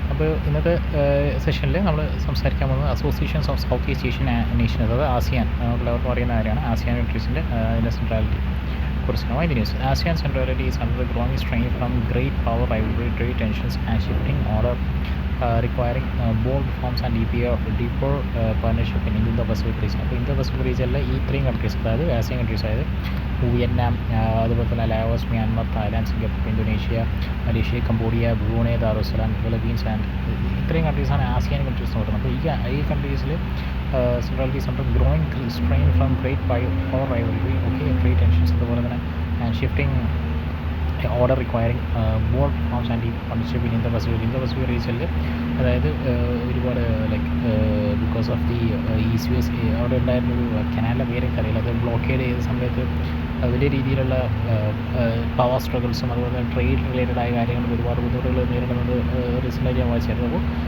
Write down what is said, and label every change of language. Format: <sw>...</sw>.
<ml>അപ്പോൾ ഇന്നത്തെ സെഷനിൽ നമ്മൾ സംസാരിക്കാൻ പോകുന്നത് associations of south east Asian nation, അതായത് ആസിയാൻ, എല്ലാവർക്കും അറിയുന്ന കാര്യമാണ്. ആസിയാൻ കൺട്രീസിൻ്റെ സെൻട്രാലിറ്റി കുറിച്ചാണ് ഇത് news.</ml> <en>ASEAN Centrality is under the growing strain from great power rivalry, trade tensions and shifting order, requiring bold reforms and deeper partnership in Indo-Pacific region.</en> <ml>അപ്പോൾ Indo-Pacific റീജിയനിലെ ഈ ഇത്രയും countries, അതായത് ASEAN countries, അതായത് Vietnam, അതുപോലെ തന്നെ Laos, Myanmar, Thailand, Singapore, Indonesia, Malaysia, Cambodia, Brunei, Darussalam, Philippines and ഇത്രയും കൺട്രീസാണ് ASEAN countries എന്ന് പറയുന്നത്. അപ്പോൾ ഈ കൺട്രീസിൽ</ml> <en>centrality centre growing strain from great power rivalry,</en> <ml>okay, trade tensions, അതുപോലെ തന്നെ and shifting order requiring bold forms and deep partnership in Indo-Pacific റീജിയനിൽ, അതായത് ഒരുപാട് like because of the ECS അവിടെ ഉണ്ടായിരുന്നൊരു കനാലിൻ്റെ പേരൊക്കെ അറിയില്ല, അത് ബ്ലോക്കേഡ് ചെയ്ത സമയത്ത് വലിയ രീതിയിലുള്ള പവർ സ്ട്രഗിൾസും അതുപോലെ തന്നെ ട്രേഡ് റിലേറ്റഡ് ആയ കാര്യങ്ങളും ഒരുപാട് ബുദ്ധിമുട്ടുകൾ നേരിടുന്നത് റീസെൻ്റായിട്ട് ഞാൻ വായിച്ചായിരുന്നു.</ml>